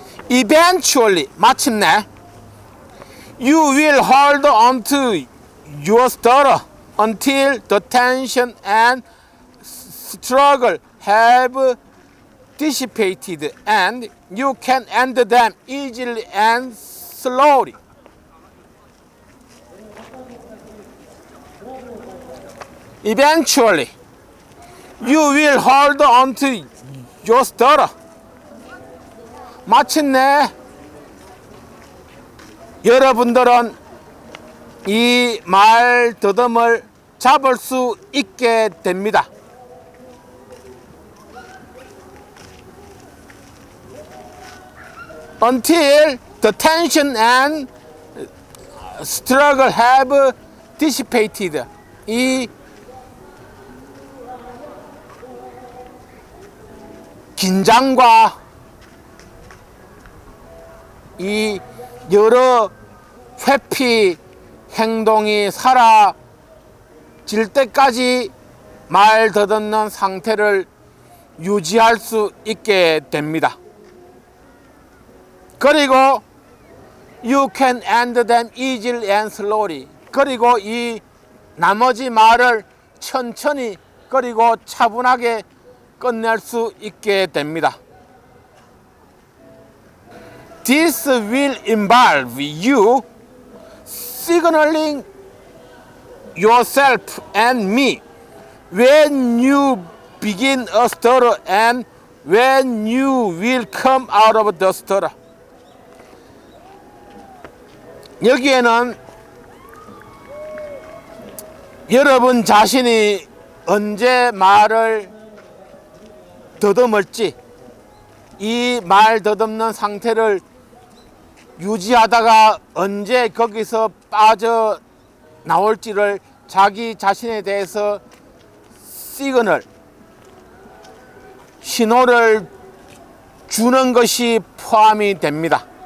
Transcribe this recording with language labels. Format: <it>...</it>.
<en>Eventually,</en> <ko>마침내</ko> <en>you will hold on to your stutter until the tension and struggle have dissipated and you can end them easily and slowly. Eventually, you will hold on to your stutter.</en> <ko>마침내 여러분들은 이 말 더듬을 잡을 수 있게 됩니다.</ko> <en>Until the tension and struggle have dissipated.</en> <ko>이 긴장과 이 여러 회피 행동이 사라질 때까지 말 더듬는 상태를 유지할 수 있게 됩니다.</ko> <en>그리고 you can end them easily and slowly.</en> <ko>그리고 이 나머지 말을 천천히 그리고 차분하게 끝낼 수 있게 됩니다.</ko> <en>This will involve you signaling yourself and me when you begin a stutter and when you will come out of the stutter.</en> <ko>여기에는 여러분 자신이 언제 말을 더듬을지, 이 말 더듬는 상태를 유지하다가 언제 거기서 빠져 나올지를 자기 자신에 대해서 신호를 주는 것이 포함이 됩니다.</ko>